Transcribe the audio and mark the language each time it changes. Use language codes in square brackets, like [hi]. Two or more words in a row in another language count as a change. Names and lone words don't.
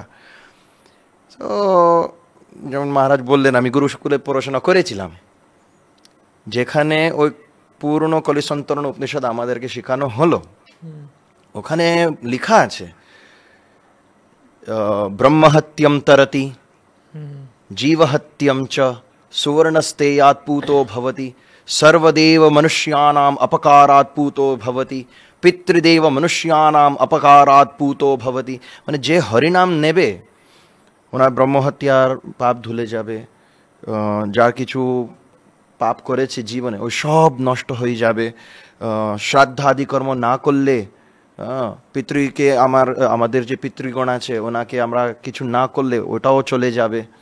[bn] তো যেমন মহারাজ বললেন, আমি গুরুকুলে পড়াশোনা করেছিলাম, যেখানে ওই পূর্ণ কলিসন্তরণ উপনিষদ আমাদেরকে শেখানো হলো, ওখানে লেখা আছে [sa] ব্রহ্মহত্যম তরতি জীবহত্যম চ সুবর্ণস্তেয়াৎ पूतो भवति सर्वदेव मनुष्याणाम अपकारात् पूतो भवति पितृदेव मनुष्याणाम अपकारात् पूतो भवति। [bn] মানে যে হরিনাম নেবে ওনার ব্রহ্মহত্যার পাপ ধুলে যাবে, যার কিছু পাপ করেছে জীবনে ওই সব নষ্ট হয়ে যাবে, শ্রাদ্ধাদি কর্ম না করলে পিতৃকে আমাদের যে পিতৃগণ আছে ওনাকে আমরা কিছু না করলে ওটাও চলে যাবে।